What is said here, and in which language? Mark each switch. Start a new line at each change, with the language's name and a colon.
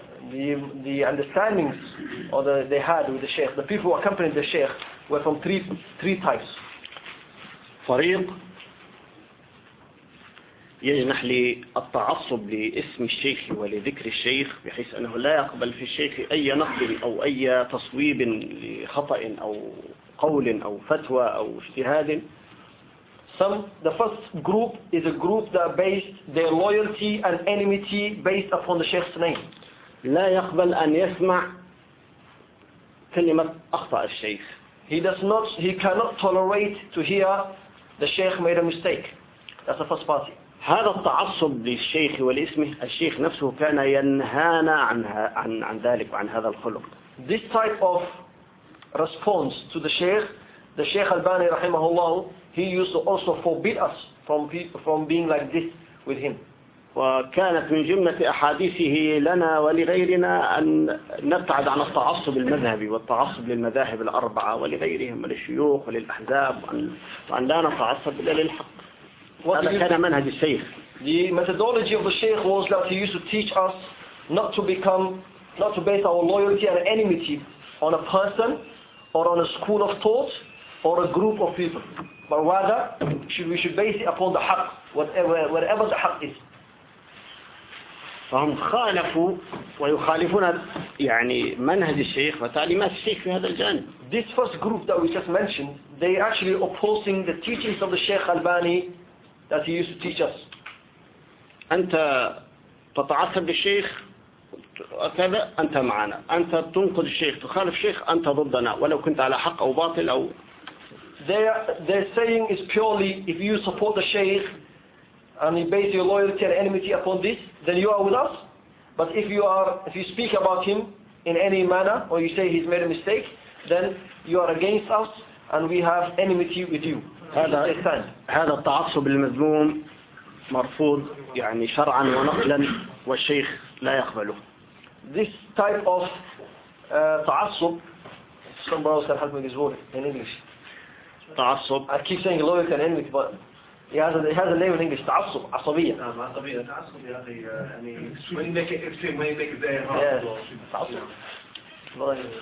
English: The understandings or they had with the sheikh, the people who accompanied the sheikh were from three types.
Arabic: فريق يجنح للتعصب لاسم الشيخ ولذكر الشيخ بحيث أنه لا يقبل في الشيخ أي نقل أو أي تصويب لخطأ أو قول أو فتوى أو اجتهاد.
English: The first group is a group that based their loyalty and enmity based upon the sheikh's name.
Arabic: لا يقبل أن يسمع كلمة أخطأ الشيخ.
English: He cannot tolerate to hear the sheikh made a mistake. That's the first party.
Arabic: هذا التعصب للشيخ ولاسمه الشيخ نفسه كان ينهانا عن ذلك وعن هذا الخلق.
English: This type of response to the Sheikh, the Sheikh Albani
Arabic: رحمه الله,
English: he used to also forbid us from being like this with him.
Arabic: وكانت من جملة أحاديثه لنا ولغيرنا أن نبتعد عن التعصب المذهبي والتعصب للمذاهب الأربعة ولغيرهم وللشيوخ وللأحزاب وأن لا نتعصب إلا للحق.
English: The methodology of the Sheikh was that he used to teach us not to base our loyalty and enmity on a person or on a school of thought or a group of people, but rather we should base it upon the haqq, whatever the haqq is.
Arabic: فهم خالفوا ويخالفون يعني منهج الشيخ وتعليمات الشيخ في هذا الجانب.
English: This first group that we just mentioned, they actually opposing the teachings of the Sheikh Albani that he used to teach us.
Arabic: أنت تتعصب للشيخ كذا أنت معنا. أنت تنقد الشيخ تخالف الشيخ أنت ضدنا ولو كنت على حق أو باطل أو.
English: They're saying is purely if you support the sheikh and you base your loyalty and enmity upon this, then you are with us. But if you speak about him in any manner or you say he's made a mistake, then you are against us and we have enmity with you.
Arabic: هذا التعصب المذموم مرفوض يعني شرعا ونقلا والشيخ لا يقبله.
English: This type of تعصب. Some brothers can help me with this word in English.
Arabic: تعصب.
English: I keep saying loyalty and enmity, but he has a name in English.
Arabic: تعصب. عصبية. عصبية. تعصب يعني
English: when you make it there. تعصب.